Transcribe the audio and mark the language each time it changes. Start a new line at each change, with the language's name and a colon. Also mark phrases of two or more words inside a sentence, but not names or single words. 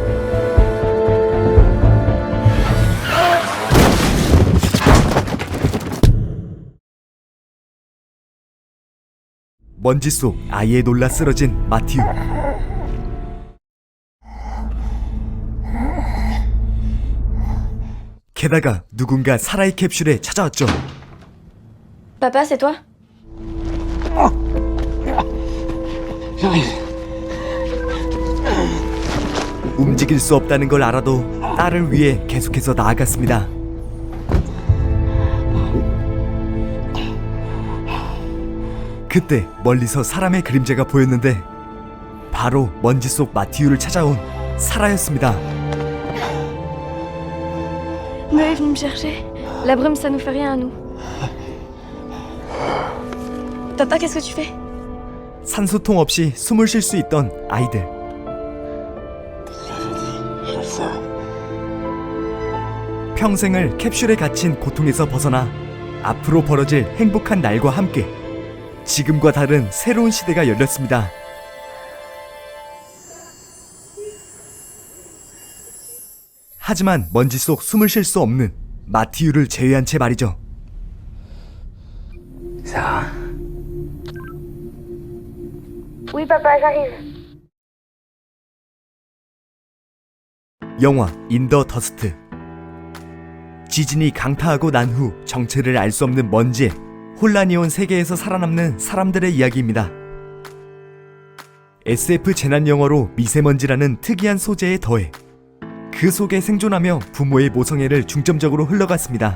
Korean: 먼지 속 아이에 놀라 쓰러진 마티우. 게다가 누군가 사라의 캡슐에 찾아왔죠.
French: Papa, c'est toi? J'arrive.
Korean: 움직일 수 없다는 걸 알아도 딸을 위해 계속해서 나아갔습니다. 그때 멀리서 사람의 그림자가 보였는데 바로 먼지 속 마티우를 찾아온 사라였습니다.
French: Noé est venu me chercher. La brume, ça nous fait rien à nous. Papa, qu'est-ce que tu fais?
Korean: 산소통 없이 숨을 쉴 수 있던 아이들.
French: Je le sais.
Korean: 평생을 캡슐에 갇힌 고통에서 벗어나 앞으로 벌어질 행복한 날과 함께 지금과 다른 새로운 시대가 열렸습니다. 하지만 먼지 속 숨을 쉴 수 없는 마티우를 제외한 채 말이죠.
French: Sarah. Oui, papa, j'arrive.
Korean: 영화 인더 더스트. 지진이 강타하고 난 후 정체를 알 수 없는 먼지에 혼란이 온 세계에서 살아남는 사람들의 이야기입니다. SF 재난 영화로 미세먼지라는 특이한 소재에 더해 그 속에 생존하며 부모의 모성애를 중점적으로 흘러갔습니다.